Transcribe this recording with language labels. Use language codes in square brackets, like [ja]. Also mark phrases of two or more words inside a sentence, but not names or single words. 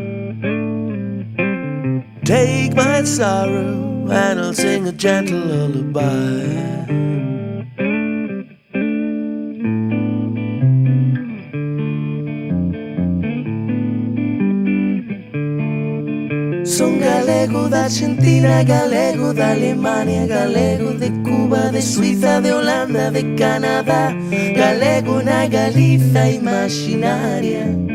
[en] Take my sorrow and I'll sing a gentle lullaby. [gl] Son galego da Argentina, galego da Alemania, galego de Cuba, de Suiza, de Holanda, de Canadá, galego na Galiza imaginaria.